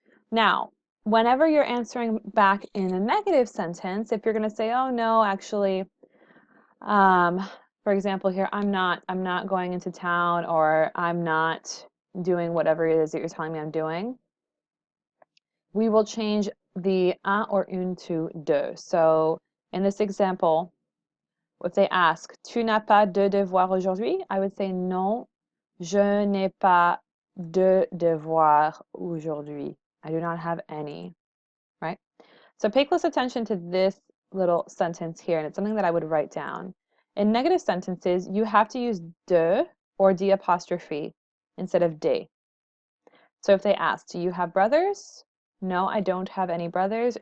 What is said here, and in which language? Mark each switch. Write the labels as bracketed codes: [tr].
[en] Now, whenever you're answering back in a negative sentence, if you're going to say, oh no, actually, for example here, I'm not going into town, or I'm not doing whatever it is that you're telling me I'm doing, we will change the un or une to de. So in this example, if they ask, [fr] tu n'as pas de devoir aujourd'hui? [en] I would say, [fr] non, je n'ai pas de devoir aujourd'hui. [en] I do not have any, right? So pay close attention to this little sentence here, and it's something that I would write down. In negative sentences, you have to use de or d apostrophe instead of de. So if they ask, do you have brothers? No, I don't have any brothers.